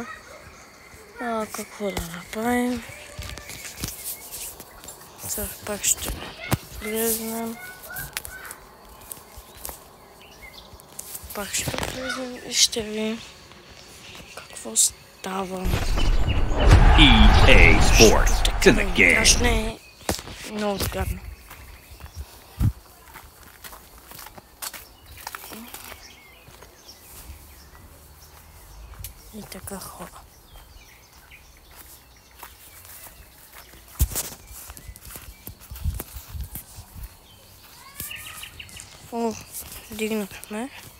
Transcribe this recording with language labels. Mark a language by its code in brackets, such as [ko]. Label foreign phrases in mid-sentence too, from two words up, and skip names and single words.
[bg] Какво да направим? Сега пак ще влезнем. Пак ще влезнем и ще видим какво става. [en] EA Sports. It's in the game. [bg] Крашне е много гадно. И така хора. Дигнахме.